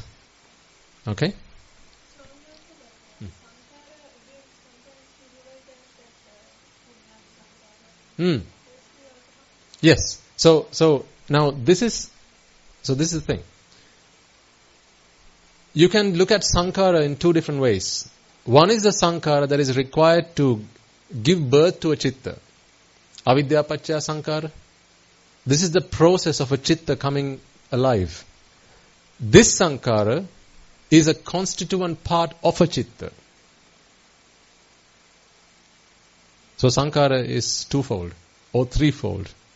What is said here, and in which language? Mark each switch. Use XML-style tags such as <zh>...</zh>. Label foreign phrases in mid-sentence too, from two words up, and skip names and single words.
<en>Okay? Yes. So now this is the thing. You can look at sankhara in two different ways. One is the sankhara that is required to give birth to a chitta.</en> <pi>Avidya paccaya sankhara.</pi> <en>This is the process of a chitta coming alive. This sankhara is a constituent part of a chitta. So sankhara is twofold or threefold.</en>